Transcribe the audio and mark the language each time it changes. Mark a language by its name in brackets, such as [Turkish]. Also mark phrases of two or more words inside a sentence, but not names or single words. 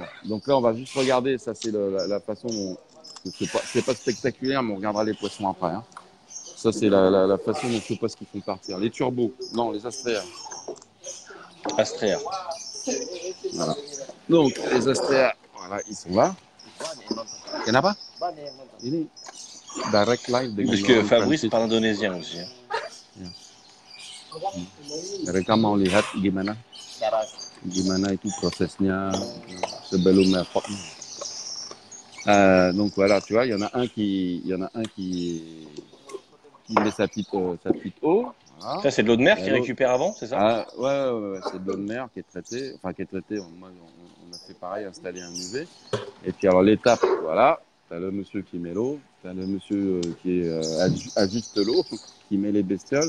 [French] Donc là, on va juste regarder, ça c'est la façon dont c'est pas spectaculaire, mais on regardera les poissons après, hein. Ça c'est la façon dont je sais pas ce qu'ils font partir. Les turbos, non, les astréas. Astrea. Voilà. Donc les astréas, voilà, ils sont là. [Indonesian] Kenapa? Ini [English] direct live [French] Parce [Indonesian] dengan [French] que [Indonesian] orang [French] Fabrice [Indonesian] Prancis. [French] parle indonésien aussi, hein. [Indonesian] Ya. Mereka mau lihat gimana itu prosesnya sebelum merpot. [French] Donc voilà, tu vois, il y en a un qui met sa petite eau, voilà. Ça, c'est de l'eau de mer Et qu'il l'autre, récupère avant, c'est ça? ah, ouais, c'est de l'eau de mer qui est traitée, enfin qui est traitée. Moi, on a fait pareil, installer un UV. Et puis alors l'étape, voilà, t'as le monsieur qui met l'eau, t'as le monsieur qui ajuste l'eau, qui met les bestioles.